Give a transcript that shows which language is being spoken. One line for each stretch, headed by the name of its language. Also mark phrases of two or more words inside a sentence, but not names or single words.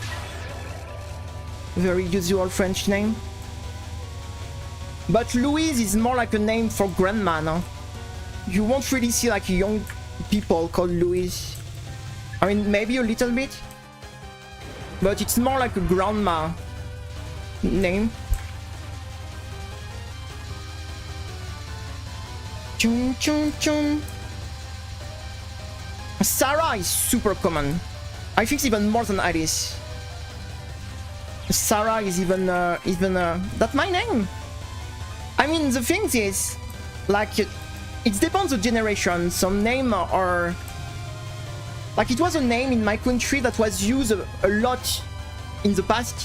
English: Very usual French name. But Louise is more like a name for grandma, no? You won't really see like young people called Louise. I mean, maybe a little bit. But it's more like a grandma name. Chum chum chum. Sarah is super common. I think even more than Alice. Sarah is even that's my name. I mean, the thing is, like, it depends on the generation. Some names are like, it was a name in my country that was used a lot in the past.